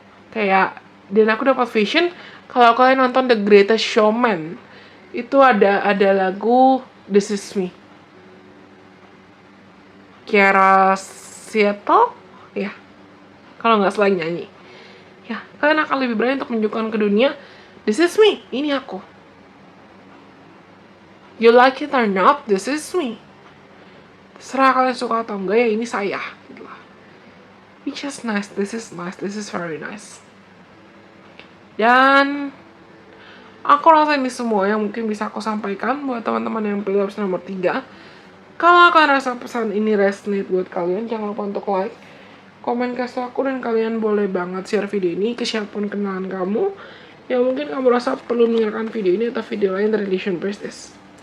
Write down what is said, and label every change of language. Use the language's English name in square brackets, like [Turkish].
[Indonesian] Kayak, dan aku dapat vision, kalau kalian nonton The Greatest Showman, itu ada lagu This Is Me. Kiara Seattle? Ya. Kalau nggak salah nyanyi. Ya, kalian akan lebih berani untuk menunjukkan ke dunia, [English] this is me, [Indonesian] ini aku. [English] You like it or not, this is me. [Indonesian] Terserah kalian suka atau enggak, ya ini saya. Gitu lah. [English] Which is nice, this is very nice. [Indonesian] Dan aku rasa ini semua yang mungkin bisa aku sampaikan buat teman-teman yang pilih opsi nomor 3. Kalau kalian rasa pesan ini resonate buat kalian, jangan lupa untuk like, komen kasih aku, dan kalian boleh banget share video ini ke siapapun kenalan kamu yang mungkin kamu rasa perlu mendengarkan video ini atau video lain dari Relation Business.